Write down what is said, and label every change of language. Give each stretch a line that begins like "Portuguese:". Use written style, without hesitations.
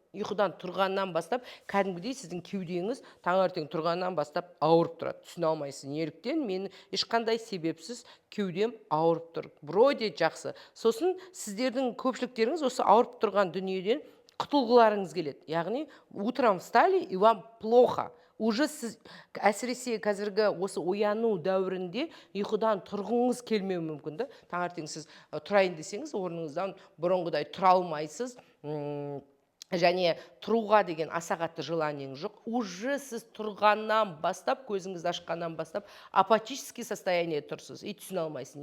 Kazakh: Ұйқыдан тұрғаннан бастап, кәдімгідей сіздің кеудеңіз таңертең тұрғаннан бастап ауырып тұрады. Түсіне алмайсыз. Неліктен мен ешқандай себепсіз кеудем ауырып тұр. Вроде жақсы. Сосын сіздердің көпшіліктеріңіз осы ауырып тұрған дүниеден құтылғыларыңыз келеді.
Russian: Яғни, утром встали и вам плохо.
Kazakh: Уже сіз әсіресе қазіргі осы ояну дәуірінде ұйқыдан тұрғыңыз келмеуі мүмкін. Таңертең сіз тұрайын десеңіз, орныңыздан бұрынғыдай тұра алмайсыз. Және тұруға деген аса қатты желаниең жоқ. Уже сіз тұрғаннан бастап, көзіңізді ашқаннан бастап,
Russian: апатический состояние
Kazakh: тұрсыз. И түсіне алмайсың.